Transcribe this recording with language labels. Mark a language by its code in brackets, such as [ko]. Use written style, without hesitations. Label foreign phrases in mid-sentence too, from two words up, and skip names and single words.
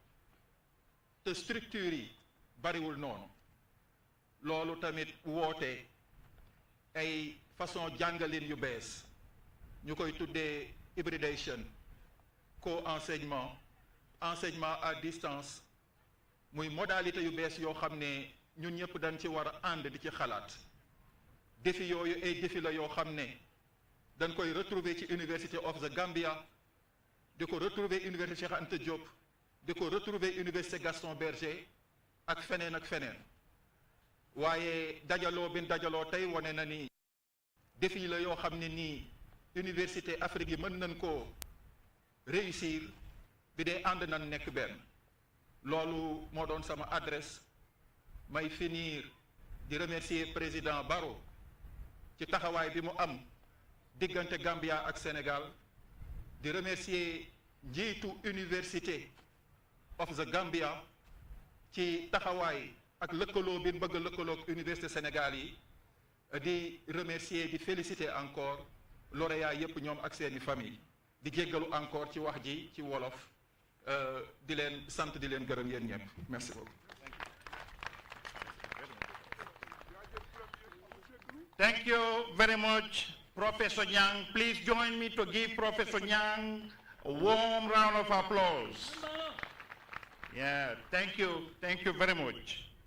[wo] te structures yi bariwul noonu loolu tamit woote ay façon jàngalin yu bees ñu koy tuddee hybridation [fr] co-enseignement enseignement à distance [wo] muy modalité yu bees yoo xam ne ñun ñëpp dañ ci war a ànd di ci xalaat défi yooyu ay défi la yoo xam ne dañ koy retrouver ci University of the Gambia di ko retrouver Université Cheikh Anta Diop di ko retrouver Université Gaston Berger ak feneen ak feneen waaye dajaloo bi dajaloo tey wane na ni défi la yoo xam ne nii [fr] université Afrique [wo] yi mën nañ koo réussir bi dee ànd nañ nekk benn loolu moo doon sama adresse may finir di [fr] remercier président [wo] Barrow ci taxawaay bi mu am diggante Gambia ak Sénégal di remercier njiitu University of the Gambia ci taxawaay ak lëkkaloo bi bëgg lëkkaloo ak université Sénégal yi di remercier di [fr] féliciter encore lauréat [wo] yépp ñoom ak seeni famille di jéggalu encore ci wax ji ci wolof di leen sant di leen gërëm yéen ñëpp [fr] merci beaucoup. [en] Thank you very much, Professor Nyang. Please join me to give Professor Nyang a warm round of applause. Yeah, thank you very much.